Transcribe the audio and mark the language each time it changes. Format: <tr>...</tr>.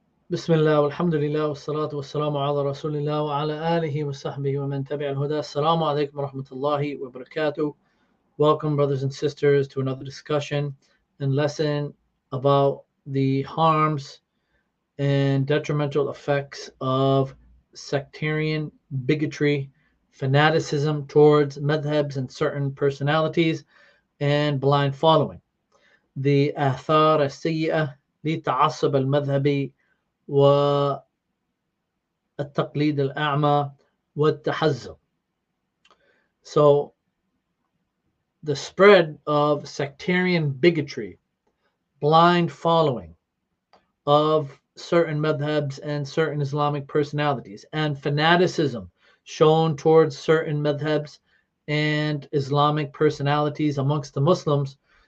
<ar>بسم الله والحمد لله والصلاة والسلام على رسول الله وعلى آله وصحبه ومن تبع الهدى. Assalamu alaikum wa rahmatullahi wa barakatuh.</ar> <en>Welcome, brothers and sisters, to another discussion and lesson about the harms and detrimental effects of sectarian bigotry, fanaticism towards madhabs and certain personalities, and blind following. The</en> <ar>آثار السيئة للتعصب المذهبي والتقليد الأعمى والتحزب.</ar> <en>So the spread of sectarian bigotry, blind following of certain madhabs and certain Islamic personalities, and fanaticism shown towards certain madhabs and Islamic personalities amongst the Muslims</en>